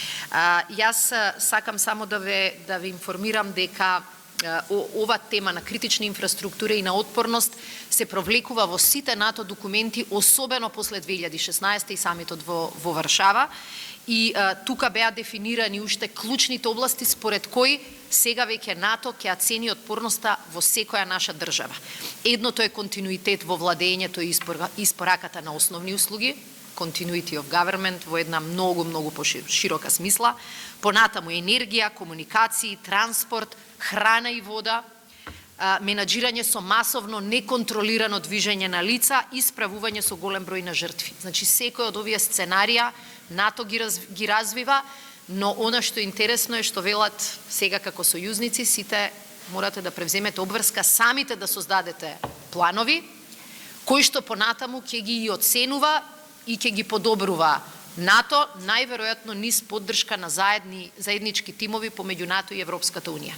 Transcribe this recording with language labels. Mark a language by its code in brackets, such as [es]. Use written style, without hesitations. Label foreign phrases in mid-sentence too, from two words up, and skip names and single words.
[mk] Јас сакам само да ве информирам дека ова тема на критична инфраструктура и на отпорност се провлекува во сите НАТО документи, особено после 2016 и самитот во Варшава. И тука беа дефинирани уште клучните области според кои сега веќе НАТО ќе цени отпорноста во секоја наша држава. Едното е континуитет во владењето и испораката на основни услуги, [en] continuity of government [mk] во една многу поширока смисла, понатаму енергија, комуникации, транспорт, храна и вода, менаџирање со масовно неконтролирано движење на лица и справување со голем број на жртви. Значи, секој од овие сценарија НАТО ги развива, но она што е интересно е што велат сега како сојузници, сите морате да превземете обврска самите да создадете планови, кои што понатаму ќе ги оценува и ќе ги подобрува НАТО, најверојатно низ поддршка на заеднички тимови помеѓу НАТО и Европската Унија.